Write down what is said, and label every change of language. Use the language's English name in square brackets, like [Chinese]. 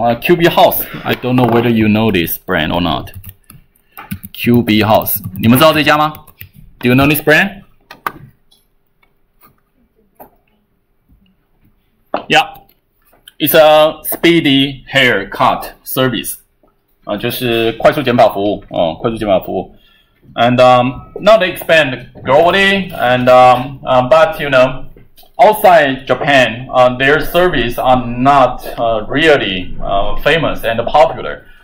[English] QB House, I don't know whether you know this brand or not. [Chinese] QB House, 你们知道这家吗？ [English] Do you know this brand? Yeah, it's a speedy haircut service. [Chinese] 就是快速剪发服务，快速剪发服务。 [English] And now they expand globally, and but outside Japan, their service are not really famous and popular.